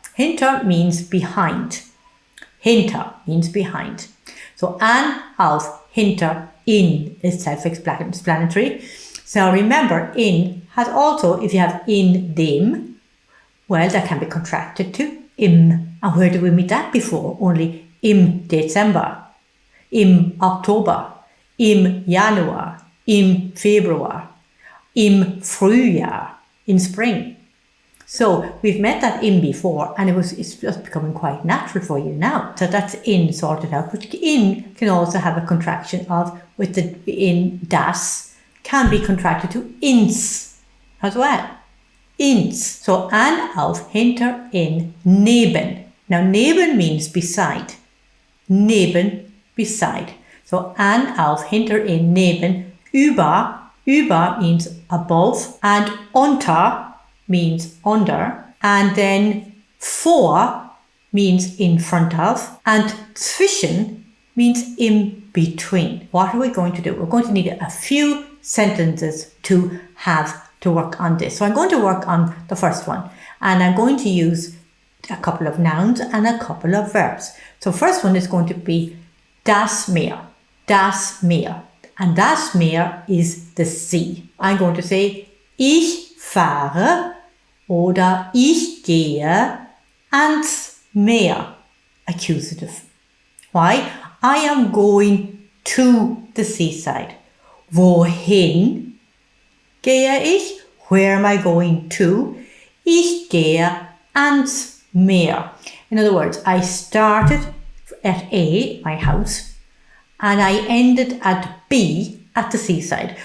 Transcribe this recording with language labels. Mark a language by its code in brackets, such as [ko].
[en] Hinter means behind. Hinter means behind. So an, auf, hinter, in is self-explanatory. So remember, in has also, if you have in dem, well, that can be contracted to im. And where did we meet that before? [de] Only im Dezember, im Oktober, im Januar, im Februar, im Frühjahr, [en] in spring. So we've met that in before, and it's just becoming quite natural for you now. So that's in sorted out. But in can also have a contraction of, with the in das, can be contracted to ins as well. [de] Ins. So an, auf, hinter, in, neben. [en] Now neben means beside. Neben, beside. [de] So an, auf, hinter, in, neben, über. [en] Über means above, and unter means under, and then vor means in front of, and zwischen means in between. What are we going to do? We're going to need a few sentences to have to work on this. So I'm going to work on the first one, and I'm going to use a couple of nouns and a couple of verbs. So first one is going to be das Meer. Das Meer. And das Meer is the sea. I'm going to say [de] ich fahre oder ich gehe ans Meer. [en] Accusative. Why? I am going to the seaside. [de] Wohin gehe ich? [en] Where am I going to? [de] Ich gehe ans Meer. [en] In other words, I started at A, my house, and I ended at B, at the seaside.